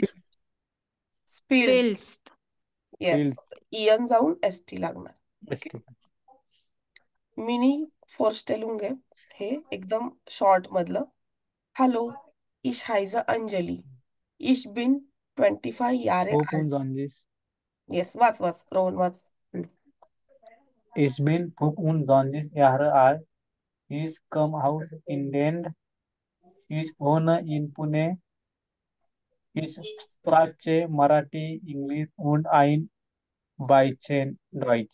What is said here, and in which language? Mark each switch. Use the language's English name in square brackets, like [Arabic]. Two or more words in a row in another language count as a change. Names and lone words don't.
[English] स्पील. स्पील्स. पिल्स. येस. स्पिल्स [Marathi] इयन जाऊन एस टी लागणार. ओके. एसटी. [German] Meine Vorstellungen. [Marathi] हे एकदम शॉर्ट मधलं. हॅलो. [German] Ich heiße Anjali. Ich bin 25 Jahre होप alt. und Sonntag. [Marathi] येस. वाच वाच रोहन वाच. [German] Ich bin Hope und 20 Jahre alt. Ich komme aus Indien. Ich wohne in Pune. Ich spreche Marathi, Englisch und ein bisschen Deutsch.